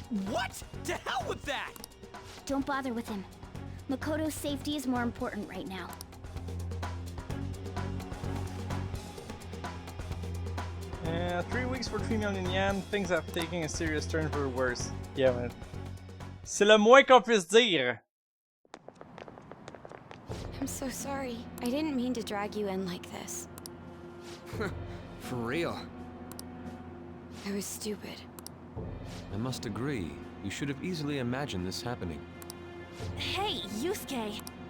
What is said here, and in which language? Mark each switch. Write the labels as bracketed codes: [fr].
[en] What? To hell with that! Don't bother with him. Makoto's safety is more important right now. Yeah, 3 weeks for 3 million yen. Things have taken a serious turn for the worse. Yeah, man. [fr] C'est le moins qu'on puisse dire. [en] I'm so sorry. I didn't mean to drag you in like this. For real. I was stupid. I must agree. You should have easily imagined this happening. Hey, Yusuke!